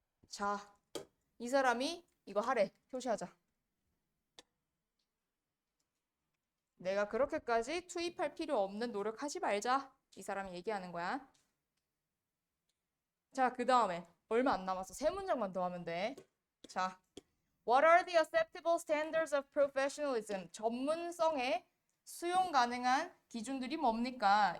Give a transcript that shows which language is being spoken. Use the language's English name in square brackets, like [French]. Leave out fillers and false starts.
[Korean] 자, 이 사람이 이거 하래. 표시하자. 내가 그렇게까지 투입할 필요 없는 노력하지 말자. 이 사람이 얘기하는 거야. 자, 그 다음에 얼마 안 남았어. 세 문장만 더 하면 돼. [English] 자, What are the acceptable standards of professionalism? [Korean] 전문성의 수용 가능한 기준들이 뭡니까?